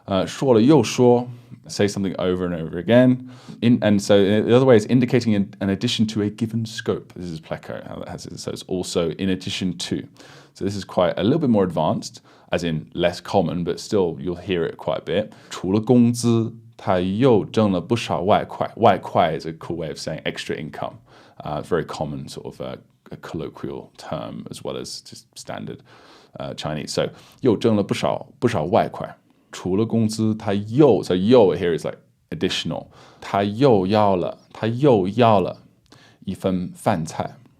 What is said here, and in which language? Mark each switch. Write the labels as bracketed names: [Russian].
[Chinese] 说了又说, [English] say something over and over again. And so the other way is indicating an addition to a given scope. This is Pleco, how that has it. So it's also in addition to. So this is quite a little bit more advanced, as in less common, but still you'll hear it quite a bit. [Chinese] 除了工资, 他又挣了不少外快. [English] 外快 is a cool way of saying extra income. Very common sort of a colloquial term as well as just standard Chinese. [Chinese] So 又挣了不少外快. 除了工资, 他又, [English] so 又 here is like additional. [Chinese] 他又要了一份饭菜.